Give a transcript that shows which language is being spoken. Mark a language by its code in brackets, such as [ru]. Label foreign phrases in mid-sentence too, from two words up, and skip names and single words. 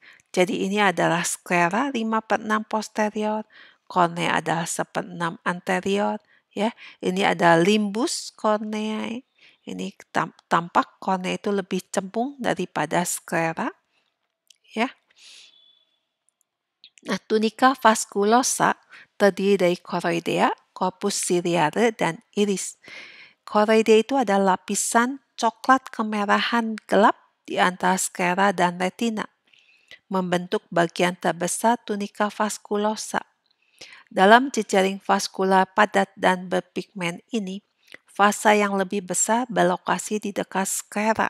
[id] Jadi ini adalah sclera 5/6 posterior, kornea adalah 1/6 anterior. Ya, ini ada limbus kornea. Ini tampak kornea itu lebih cembung daripada sclera. Ya. Nah, tunica vasculosa terdiri dari choroidea, corpus ciliare, dan iris. Choroidea itu adalah lapisan coklat kemerahan gelap di antara sclera dan retina, membentuk bagian terbesar tunica vasculosa. Dalam jejaring vaskular padat dan berpigmen ini, fasa yang lebih besar berlokasi di dekat sclera.